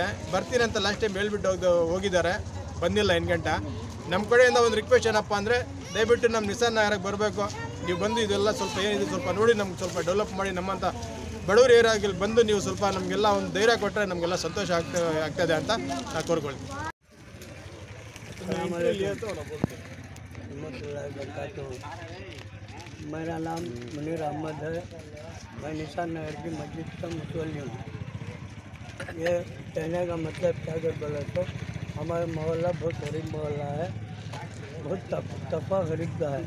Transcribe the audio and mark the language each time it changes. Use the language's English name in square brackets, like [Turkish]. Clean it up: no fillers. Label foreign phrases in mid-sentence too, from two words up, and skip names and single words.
[Kannada] ಬರ್ತೀನಿ ಅಂತ ಲಾಸ್ಟ್ ಟೈಮ್ ಹೇಳ್ಬಿಟ್ಟು ಹೋಗಿದ್ದಾರೆ, ಬಂದಿಲ್ಲ 8 ಗಂಟೆ. ನಮ್ಮ ಕಡೆಯಿಂದ ಒಂದು ರಿಕ್ವೆಸ್ಟ್ ಏನಪ್ಪ ಅಂದರೆ, ದಯವಿಟ್ಟು ನಮ್ಮ ನಿಸಾರ್ ನಗರಕ್ಕೆ ಬರಬೇಕು. ನೀವು ಬಂದು ಇದೆಲ್ಲ ಸ್ವಲ್ಪ ಏನಿದೆ ಸ್ವಲ್ಪ ನೋಡಿ ನಮ್ಗೆ ಸ್ವಲ್ಪ ಡೆವಲಪ್ ಮಾಡಿ, ನಮ್ಮಂಥ ಬಡವರು ಏರಿಯಾಗಿ ಬಂದು ನೀವು ಸ್ವಲ್ಪ ನಮಗೆಲ್ಲ ಒಂದು ಧೈರ್ಯ ಕೊಟ್ಟರೆ ನಮಗೆಲ್ಲ ಸಂತೋಷ ಆಗ್ತದೆ ಅಂತ ನಾನು ಕೋರ್ಕೊಳ್ತೀನಿ. [Hindi] मेरा नाम मुनीर अहमद है। मैं निसार नगर की मस्जिद का मुसल्ली हूँ। ये कहने का मतलब क्या कर बोला तो, हमारा मोहल्ला बहुत गरीब मोहल्ला है, बहुत तफा गरीब का है।